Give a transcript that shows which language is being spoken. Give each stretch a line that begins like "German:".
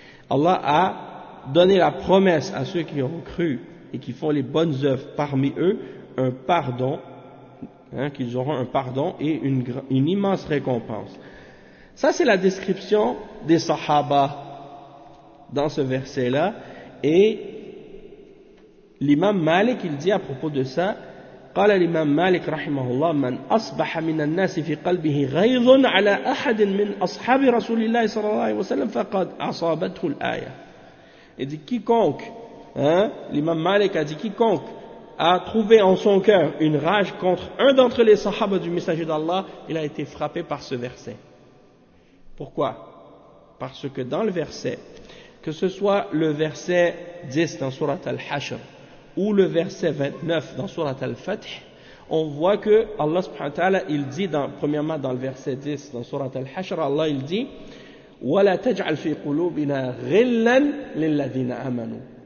French: Allah a donné la promesse à ceux qui ont cru et qui font les bonnes œuvres parmi eux, un pardon, hein, qu'ils auront un pardon et une immense récompense. Ça, c'est la description des sahaba dans ce verset-là. Et l'imam Malik, il dit à propos de ça,
Arabic: قال الإمام مالك رحمه الله من أصبح من الناس في قلبه غيظ على أحد من أصحاب رسول الله صلى الله عليه وسلم فقد أصابته الآية.
French: Il dit quiconque, hein, l'imam Malik a dit quiconque a trouvé en son cœur une rage contre un d'entre les sahaba du messager d'Allah, il a été frappé par ce verset. Pourquoi? Parce que dans le verset, que ce soit le verset 10 dans Surat al-Hashr, ou le verset 29 dans Surat al-Fath, on voit que Allah subhanahu wa ta'ala, il dit premièrement dans le verset 10 dans Surat al-Hashr, Allah il dit
Arabic: وَلَا تَجْعَلْ فِي قُلُوبِنَا غِلًّا لِلَّذِينَ آمَنُوا.